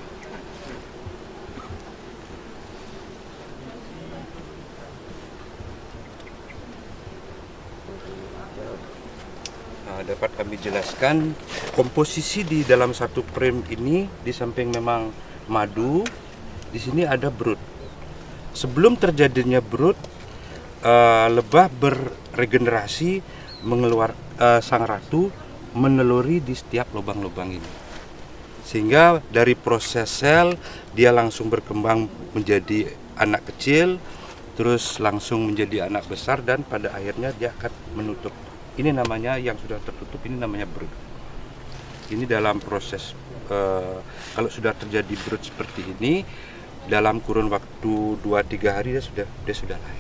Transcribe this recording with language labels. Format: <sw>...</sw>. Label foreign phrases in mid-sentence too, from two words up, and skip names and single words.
<id>Nah, dapat kami jelaskan komposisi di dalam satu frame ini. Di samping memang madu, di sini ada brood. Sebelum terjadinya brood, lebah beregenerasi, sang ratu meneluri di setiap lubang-lubang ini, sehingga dari proses sel dia langsung berkembang menjadi anak kecil, terus langsung menjadi anak besar, dan pada akhirnya dia akan menutup. Ini namanya, yang sudah tertutup ini namanya brood. Ini dalam proses kalau sudah terjadi brood seperti ini, dalam kurun waktu 2-3 hari dia sudah lahir.</id>